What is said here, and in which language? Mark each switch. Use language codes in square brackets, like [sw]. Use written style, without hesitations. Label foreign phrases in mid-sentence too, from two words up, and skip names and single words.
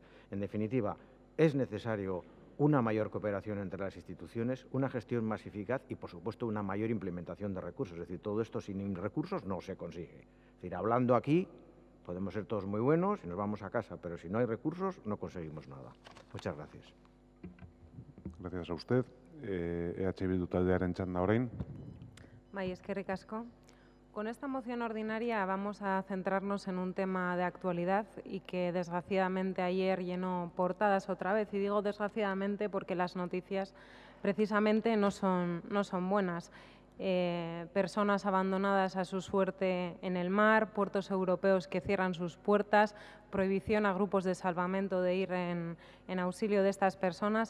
[es] En definitiva, es necesario una mayor cooperación entre las instituciones, una gestión más eficaz y, por supuesto, una mayor implementación de recursos. Es decir, todo esto sin recursos no se consigue. Es decir, hablando aquí podemos ser todos muy buenos y nos vamos a casa, pero si no hay recursos no conseguimos nada. Muchas gracias. Gracias a usted. [eu] EH Bildu taldearen txanda orain. Bai, eskerrik asko. [es] Con esta moción ordinaria vamos a centrarnos en un tema de actualidad y que desgraciadamente ayer llenó portadas otra vez. Y digo desgraciadamente porque las noticias precisamente no son buenas. Personas abandonadas a su suerte en el mar, puertos europeos que cierran sus puertas, prohibición a grupos de salvamento de ir en auxilio de estas personas.